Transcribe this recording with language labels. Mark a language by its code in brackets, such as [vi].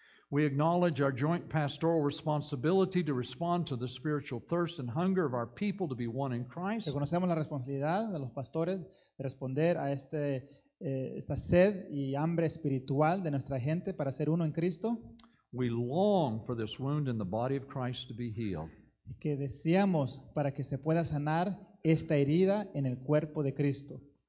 [en] We acknowledge our joint pastoral responsibility to respond to the spiritual thirst and hunger of our people to be one in Christ. [es] Reconocemos la responsabilidad de los pastores de responder a esta sed y hambre espiritual de nuestra gente para ser uno en Cristo, [en] We long for this wound in the body of Christ to be healed. [es] que deseamos para que se pueda sanar esta herida en el cuerpo de Cristo.